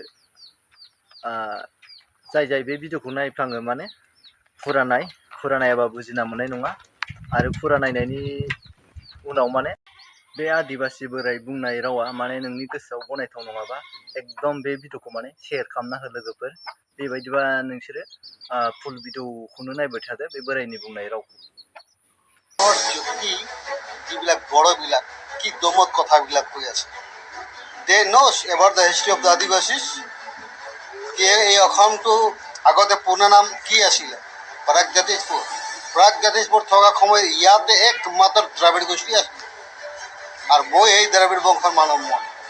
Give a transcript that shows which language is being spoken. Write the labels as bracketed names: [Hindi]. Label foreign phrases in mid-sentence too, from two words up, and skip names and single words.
[Bodo] जाय बे भिडिअ'खौ नायफ्लाङो माने फुरा नायाबा बुजिना मोननाय नङा आरो फुरा नायनायनि उनाव माने बे आदिबासि बोराय बुंनाय रावा माने नोंनि गोसोआव गनायथाव नङाबा एकदम बे भिडिअ'खौ माने शेयार खालामना हो लोगोफोर बेबायदिबा नोंसोरो [English] full video [Bodo] नायबाय थादो बे बोरायनि बुंनाय रावखौ [Assamese] যিবিলাক বড়বিলাক কি দমত কথাবিলাক কৈ আছে [English] they know about the history of the Adivasis [Assamese] এই অসমটো আগতে পুৰণা নাম কি আছিলে প্ৰাগজ্যোতিষপুৰ থকা সময়ত ইয়াতে একমাত্ৰ দ্ৰাবিড় গোষ্ঠী আছিল আৰু মই এই দ্ৰাবিড় বংশৰ মানৱ মই